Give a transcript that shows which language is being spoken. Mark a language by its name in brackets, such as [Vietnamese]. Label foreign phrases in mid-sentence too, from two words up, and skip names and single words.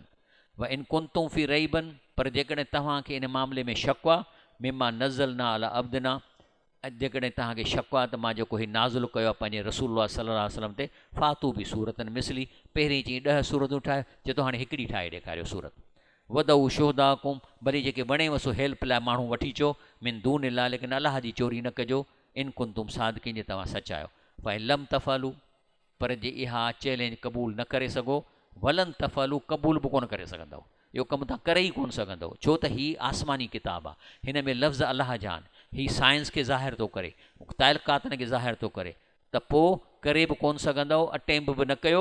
[Arabic] وإن كنتم في ريب, [Sindhi] पर जेकॾहिं तव्हांखे इन मामले में शक आहे, [Arabic] مما نزلنا على عبدنا, [Sindhi] जेकॾहिं तव्हांखे शक आहे त मां जेको ही नाज़ुल कयो आहे पंहिंजे रसूल [Arabic] صلى الله عليه وسلم [Sindhi] ते, [Arabic] فأتوا بسورة مثله, [Sindhi] पहिरीं चई 10 सूरतूं ठाहे, चए थो हाणे हिकिड़ी ठाहे ॾेखारियो सूरत। [Arabic] وادعوا شهداءكم, [Sindhi] भली जेके वणे वसो हेल्प लाइ माण्हू वठी अचो, [Arabic] من دون الله, [Sindhi] लेकिन अलाह जी चोरी न कजो। [Arabic] إن كنتم صادقين, [Sindhi] जे तव्हां सच आहियो। [Arabic] فإن لم تفعلوا, [Sindhi] पर जे इहा चैलेंज क़बूल न करे सघो, [Arabic] ولن تفعلوا, [Sindhi] क़बूल बि कोन करे सघंदव, इहो कमु तव्हां करे ई कोन सघंदव। छो त हीअ आसमानी किताबु आहे, हिन में लफ़्ज़ अलाह जा आहिनि, हीअ साइंस खे ज़ाहिर थो करे, ताइलकातन खे ज़ाहिर थो करे, त पोइ करे बि कोन सघंदव, अटेम्प बि न कयो।